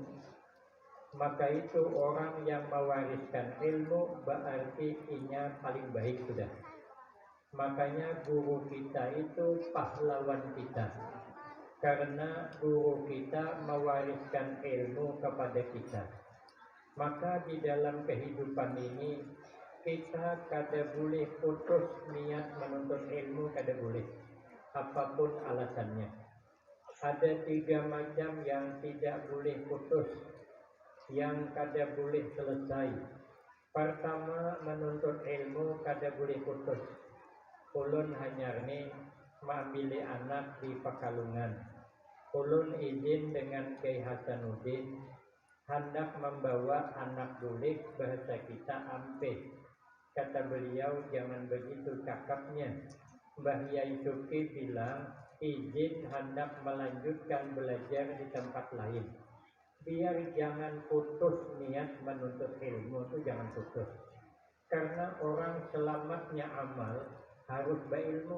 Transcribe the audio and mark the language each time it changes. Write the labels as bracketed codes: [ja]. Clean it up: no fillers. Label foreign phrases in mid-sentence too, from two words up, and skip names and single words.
[id] Maka itu orang yang mewariskan ilmu berarti inya paling baik sudah. Makanya guru kita itu pahlawan kita, karena guru kita mewariskan ilmu kepada kita. Maka di dalam kehidupan ini kita kada boleh putus niat menuntut ilmu, kada boleh, apapun alasannya. Ada 3 macam yang tidak boleh putus, yang kada boleh selesai. Pertama, menuntut ilmu kada boleh putus. [bjn] Ulun hanyarni mengambil anak di Pekalongan. Ulun izin dengan Kiai Hasanuddin hendak membawa anak bulik, bahasa kita ampe. [id] Kata beliau, jangan begitu cakapnya. Mbah Yai Suki bilang izin hendak melanjutkan belajar di tempat lain. Biar jangan putus niat menuntut ilmu, itu jangan putus. Karena orang selamatnya amal harus berilmu.